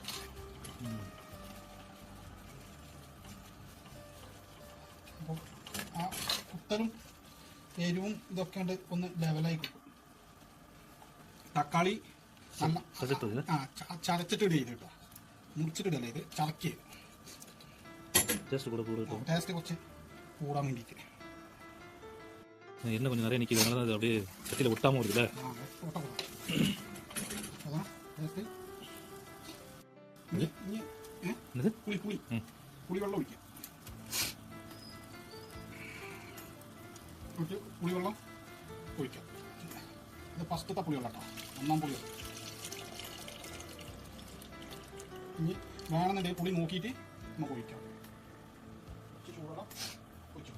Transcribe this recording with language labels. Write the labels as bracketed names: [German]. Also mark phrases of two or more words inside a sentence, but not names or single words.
[Malayalam] അപ്പോൾ ആ കുത്തലും എരിവും ഇതൊക്കെ ഉണ്ട് ഒന്ന് ലെവലായി കിട്ടും. തക്കാളി നല്ല ചതച്ചിട്ട് ഇട കേട്ടോ, മുറിച്ചിട്ടിടല്ലേ, ഇത് ചതക്കിയത് ടേസ്റ്റ് കുറച്ച് കൂടാൻ വേണ്ടിയിട്ട്. [Tamil] என்ன கொஞ்சம் நிறைய நிற்கிது, அதனால அது அப்படியே சட்டியில் ஒட்டாமல் வருதுல்ல. அதான் புளி புளி புளி [Malayalam] വെള്ളം ഒഴിക്കുക. പുളിവെള്ളം ഒഴിക്കാം. ഇത് ഫസ്റ്റത്തെ പുളിവെള്ളം കേട്ടോ, 1-ാം പുളിവെള്ളം. ഇനി വേണമെന്നുണ്ടെങ്കിൽ പുളി നോക്കിയിട്ട് നമുക്ക് ഒഴിക്കാം. ചൂടുവെള്ളം ഒഴിച്ചു.